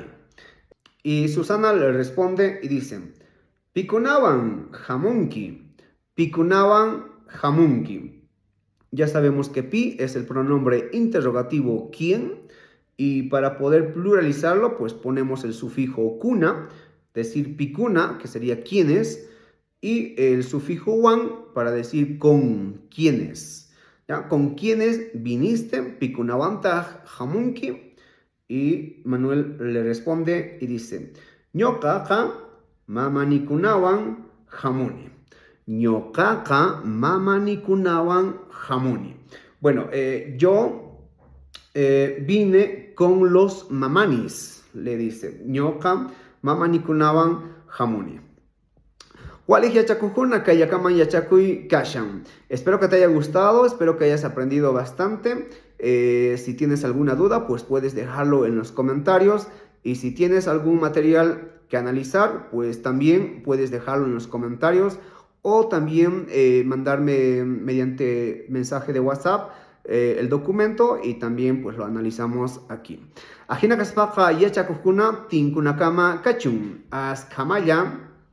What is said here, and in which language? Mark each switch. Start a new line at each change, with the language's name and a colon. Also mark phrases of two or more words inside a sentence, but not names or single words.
Spanish: Y Susana le responde y dice,
Quechua: Pikunawan Hamunki,
Spanish: Ya sabemos que pi es el pronombre interrogativo quién, y para poder pluralizarlo, pues ponemos el sufijo kuna, decir pikuna, que sería quiénes, y el sufijo wan para decir con quiénes. ¿Ya? ¿Con quiénes viniste?
Quechua: Pikunawanta hamunki.
Spanish: Y Manuel le responde y dice,
Quechua: Ñokaqa mamanikunawan hamuni. Ñokaqa mamanikunawan hamuni.
Spanish: Bueno, yo vine con los mamanis, le dice.
Quechua: Ñoka mamanikunawan hamuni.
Spanish: Espero que te haya gustado, espero que hayas aprendido bastante. Si tienes alguna duda, pues puedes dejarlo en los comentarios. Y si tienes algún material que analizar, pues también puedes dejarlo en los comentarios. O también mandarme mediante mensaje de WhatsApp el documento y también pues lo analizamos aquí.
Quechua: Ajina kaspaka yachakukuna tinkunakama kachun. Askamaya.